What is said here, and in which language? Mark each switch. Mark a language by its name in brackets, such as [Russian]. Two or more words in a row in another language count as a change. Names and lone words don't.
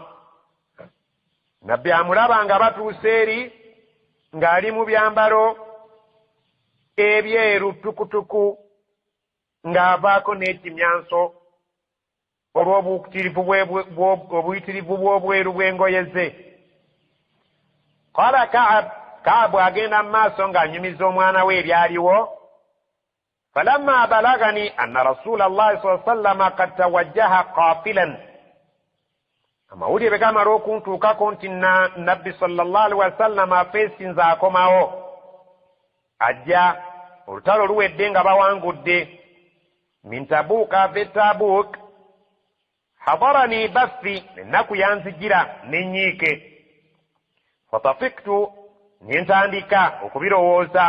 [Ganda] Nabbi amulaba nga batuuse eri ng'ali mu byambalo ebyeru tukutuku, ng'avaako n'ekimyanso olw'obuyitirivu bw'obweru bw'engoye ze. Qala Ka'bu agenda mu maaso ng'anyumiza omwana we ebyaliwo. [Arabic] فلما بلغني أن رسول الله صلى الله عليه وسلم قد توجه قافلا, [Ganda] amawulire bwe gamala okuntuukako nti Nabbi [Arabic] صلى الله عليه وسلم [Ganda] afeesinze akomawo, ajja olutalo luwedde nga bawangudde. Min Tabuuka, ava e Tabuuk. [Arabic] حضرني بثي, [Ganda] ennaku yanzigira n'ennyiike. Fatafiktu, ne ntandika okubirowooza.